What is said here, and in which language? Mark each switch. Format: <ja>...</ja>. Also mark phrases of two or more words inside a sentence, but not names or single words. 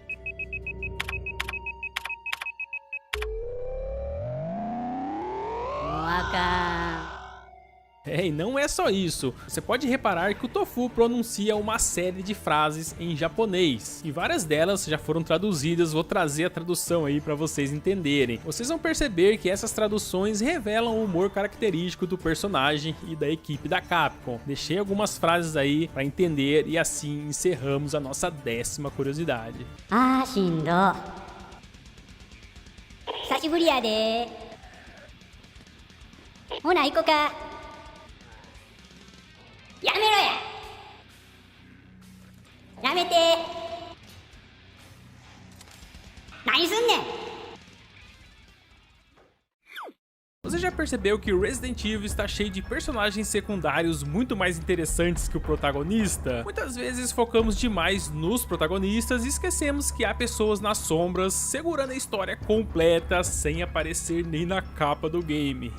<pt>E não é só isso, você pode reparar que o Tofu pronuncia uma série de frases em japonês, e várias delas já foram traduzidas. Vou trazer a tradução aí para vocês entenderem. Vocês vão perceber que essas traduções revelam o humor característico do personagem e da equipe da Capcom. Deixei algumas frases aí para entender e assim encerramos a nossa 10ª curiosidade.</pt> <ja>ああ、しんど。久しぶりやで. ほな、行こか。やめろや. やめて。何すんねん?</ja> <pt>Você já percebeu que Resident Evil está cheio de personagens secundários muito mais interessantes que o protagonista? Muitas vezes focamos demais nos protagonistas e esquecemos que há pessoas nas sombras segurando a história completa sem aparecer nem na capa do game.</pt>